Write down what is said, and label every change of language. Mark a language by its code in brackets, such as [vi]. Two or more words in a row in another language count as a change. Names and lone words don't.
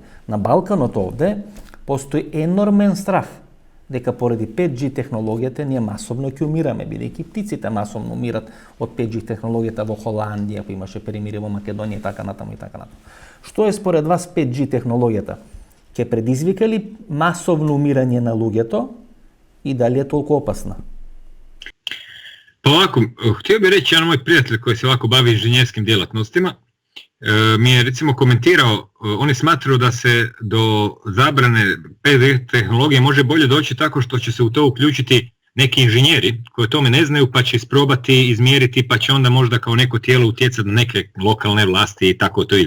[mk] На Балканот овде постои енормен страв дека поради 5G технологијата ние масовно ќе умираме, бидејќи птиците масовно умират од 5G технологијата во Холандија, па имаше примери во Македонија и така натаму и така натаму. Што е според вас 5G технологијата? Ќе предизвика ли масовно умирање на луѓето и дали е толку опасна? [hr] Pa ovako, htio bih reći, jedan moj prijatelj koji se ovako bavi inženjerskim djelatnostima mi je recimo komentirao, oni smatraju da se do zabrane 5G tehnologije može bolje doći tako što će se u to uključiti neki inženjeri koji o tome ne znaju, pa će isprobati, izmjeriti, pa će onda možda kao neko tijelo utjecati na neke lokalne vlasti i tako to ide.